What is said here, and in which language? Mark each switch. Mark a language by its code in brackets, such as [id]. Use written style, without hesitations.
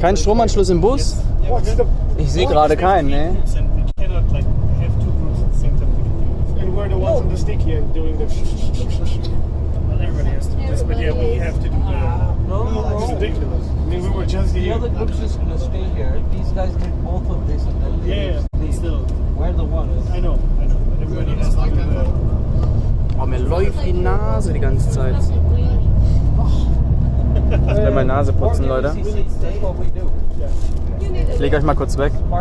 [de] Kein Stromanschluss im Bus? [en] What's the... [de] Ich sehe gerade keinen, ne? [en] We cannot like have 2 groups at the same time. And we're the ones on the stick here doing the... Well, everybody has to do this, but yeah, we have to do the... No, it's ridiculous. I mean, we were just here. The other group's just gonna stay here. These guys did both of this and then Yeah, still. we're the ones. I know. But everybody has to do the... [de] Oh, mir läuft die Nase die ganze Zeit. Ich will meine Nase putzen, Leute. [en] That's what we do. [de] Ich lege euch mal kurz weg.